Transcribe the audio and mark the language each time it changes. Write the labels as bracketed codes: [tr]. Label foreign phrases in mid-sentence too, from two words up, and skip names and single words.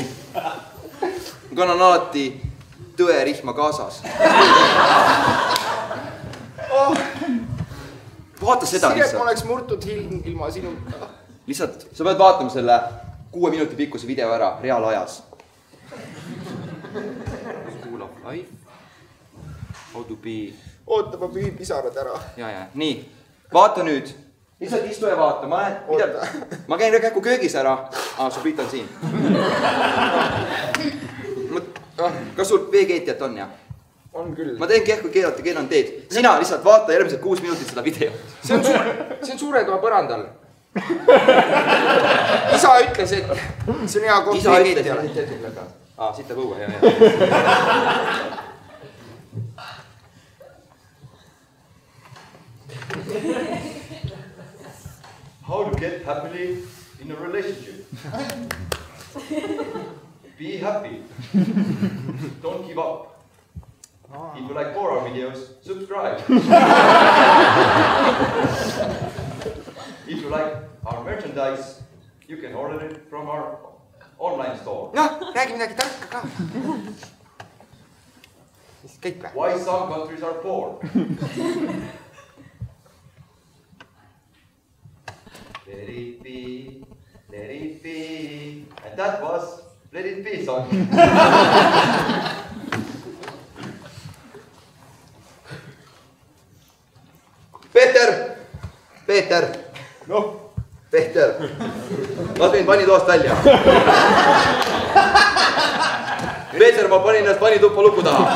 [et] Ma kannan alati tõerihma kaasas. Vaata seda Siret, ma lihtsalt. oleks murtud hilm ilma sinuta. Lihtsalt, sa pead vaatama selle 6 minuti pikkuse video ära reaalajas. [en] School of Life. How to be... [et] Oota, ma pühin pisarad ära. Ja. Nii, vaata nüüd. Lihtsalt istu ja vaata. Ma käin käku köögis ära. Su Priit on siin. Kas sul veekeetjat on, jah? On küll. Ma teen kähku keelata, keel on teed. Sina lihtsalt vaata järgmised 6 minutit seda video. See on suure toa põrandal. Isa ütles, et see on hea koht veekeetjale. Siit läheb õue, hea. [en] How to get happily in a relationship? Be happy. Don't give up. If you like horror videos, subscribe. If you like our merchandise, you can order it from our online store. [et] Noh, räägi midagi tarka ka. Kõik või? [en] Why some countries are poor? Let it be, let it be. And that was Let It Be song. [et] Peeter. Noh, Peeter. Las mind vanitoast välja. Peeter, ma panin ennast vanituppa luku taha.